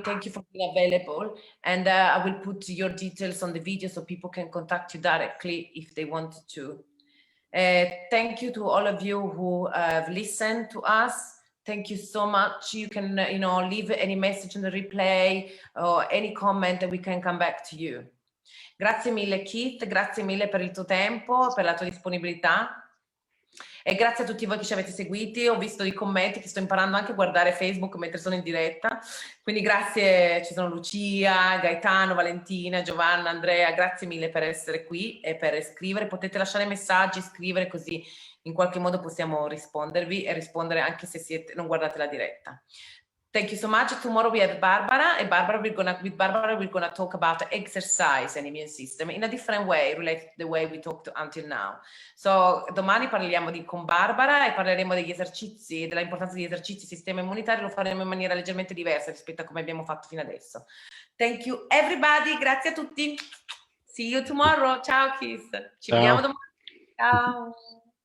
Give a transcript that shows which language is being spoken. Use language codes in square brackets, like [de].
[en] Thank you for being available. And I will put your details on the video so people can contact you directly if they wanted to. Thank you to all of you who have listened to us. Thank you so much. You can, leave any message in the replay or any comment and we can come back to you. [it] Grazie mille Keith, grazie mille per il tuo tempo, per la tua disponibilità. E grazie a tutti voi che ci avete seguiti, ho visto i commenti che sto imparando anche a guardare Facebook mentre sono in diretta, quindi grazie, ci sono Lucia, Gaetano, Valentina, Giovanna, Andrea, grazie mille per essere qui e per scrivere, potete lasciare messaggi, scrivere così in qualche modo possiamo rispondervi e rispondere anche se non guardate la diretta. [en] Thank you so much. Tomorrow we have Barbara, and with Barbara we're gonna talk about exercise and immune system in a different way, related to the way we talked until now. [it] So domani parliamo con Barbara e parleremo degli esercizi, dell'importanza degli esercizi sistema immunitario, lo faremo in maniera leggermente diversa rispetto a come abbiamo fatto fino adesso. [en] Thank you everybody, [it] grazie a tutti. [en] See you tomorrow. [it] Ciao Keith. Ci vediamo domani. Ciao.